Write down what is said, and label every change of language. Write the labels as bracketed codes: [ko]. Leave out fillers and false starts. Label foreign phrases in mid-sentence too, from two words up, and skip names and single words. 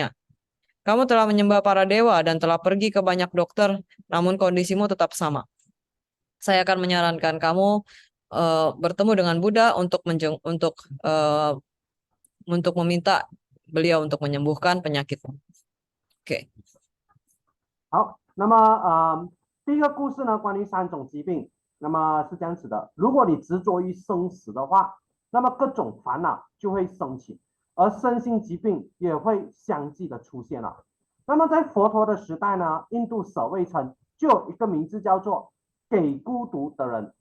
[id] Kamu telah menyembah para dewa dan telah pergi ke banyak dokter, namun kondisimu tetap sama. Saya akan menyarankan kamu bertemu dengan Buddha untuk meminta beliau untuk menyembuhkan penyakitmu. Oke. [zh] 好，那么第一个故事呢，关于3种疾病。那么是这样子的，如果你执着于生死的话，那么各种烦恼就会升起，而身心疾病也会相继的出现了。那么在佛陀的时代呢，印度舍卫城就有一个名字叫做给孤独的人。